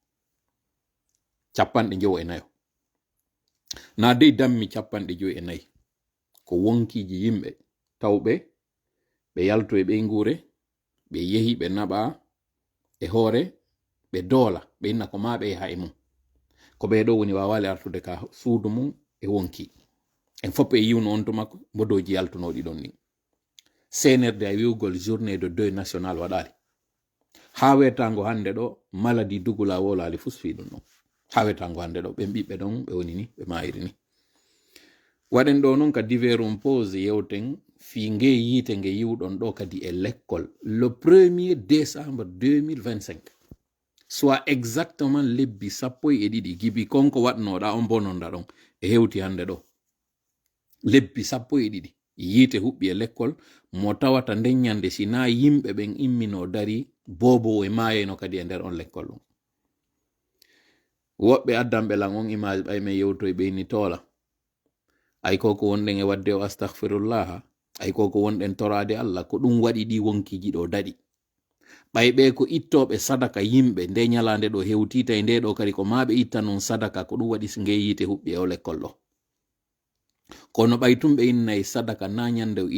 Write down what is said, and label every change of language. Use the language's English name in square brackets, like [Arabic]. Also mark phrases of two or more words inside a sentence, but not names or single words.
[Fula] 94 na dey dammi 54 ko wonkiji yimɓe tawɓe ɓe yalto e ɓeygure ɓe yehi ɓe naɓa e hoore ɓe doola ɓe inna ko ma ɓe yaha e mum ko ɓeɗo woni wawali artude ka suudu mum e wonki en fof e yiwno on tuma mbodoji yaltunoɗi ɗon ni CNRD a wiwgol [French] journée de deuil national [Fula] waɗali ha wetango hande ɗo maladie dugula wolali fusfi ɗum ɗon ha wetango hande ɗo ɓen ɓiɓɓe ɗon ɓe woni ni ɓe mayiri ni waɗen ɗo noon ka diverum pose yewten fi nge yiite nge yiwɗon ɗo kadi e lekkol le 1er décembre 2025 soit exactement lebbi 12 gibi konko waɗnoɗa on bononɗa ɗon e hewti hande ɗo lebbi 12 yiite huɓɓi e lekkol mo tawata nden ñande sina yimɓe ɓen immino dari bobo e mayeno kadi e nder on lekkol ɗum woɓɓe addanɓe lan on image ɓay men yewto e ɓeyni toola ay koko wonɗen e wadde o astahfirullah ay koko wonɗen torade Allah ko ɗum waɗi ɗi wonkiji ɗo daɗi ɓay ɓe ko ittoɓe sadaka yimɓe nde ñalande ɗo hewtita e nde ɗo kadi ko maɓe itta non sadaka ko ɗum waɗi nge yite huɓɓi e o lekkol ɗo kono ɓay tum ɓe innayi sadaka na ñande o